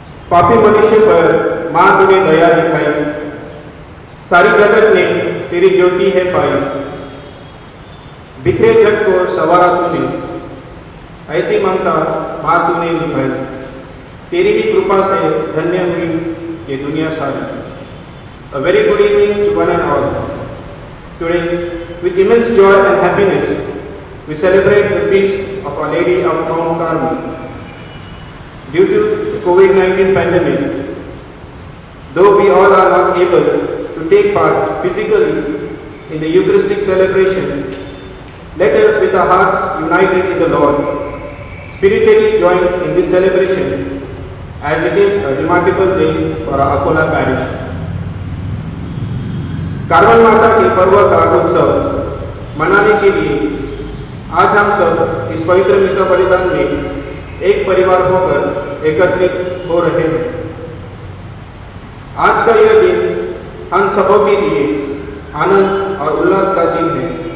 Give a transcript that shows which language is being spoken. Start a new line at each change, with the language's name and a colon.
Hindi: पापी मनुष्य पर माँ तूने दया दिखाई, सारी जगत ने तेरी ज्योति है पाई। बिखरे जग को सवारा तूने, ऐसी ममता माँ तूने निभाई। तेरी ही कृपा से धन्य हुई ये दुनिया सारी।
English: A very good evening to one and all. Today, with immense joy and happiness, we celebrate the feast of Our Lady of Mount Carmel. Due to the COVID-19 pandemic, though we all are not able to take part physically in the Eucharistic celebration, let us with our hearts united in the Lord, spiritually join in this celebration as it is a remarkable day for our Akola parish.
Hindi: Carmel माता के पर्व का उत्सव मनाने के लिए आज हम सब इस पवित्र मिसा बलिदान में एक परिवार होकर एकत्रित हो रहे हैं। आज का यह दिन हम सबों के लिए आनंद और उल्लास का दिन है।